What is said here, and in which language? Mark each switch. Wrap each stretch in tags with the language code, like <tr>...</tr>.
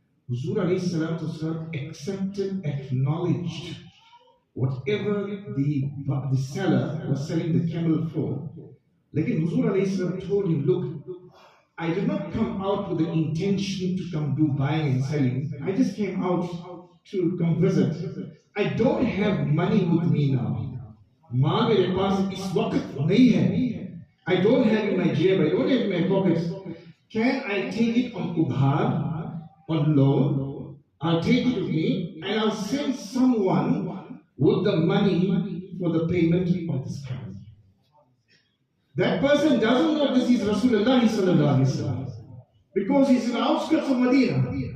<en>Huzur alayhi salatu wasalam accepted, acknowledged whatever the seller was selling the camel for. Like Huzur alayhi salam told him, look, I did not come out with the intention to come do buying and selling. I just came out to come visit. I don't have money with me now.</en> <hi>माँ मेरे पास इस वक्त नहीं है.</hi> <en>I don't have in my jab, I don't have in my pockets. Can I take it on ubhar, on loan? I'll take it with me and I'll send someone with the money for the payment of this camel. That person doesn't know this is Rasulullah sallallahu alaihi wasallam, because he's in the outskirts of Medina.</en>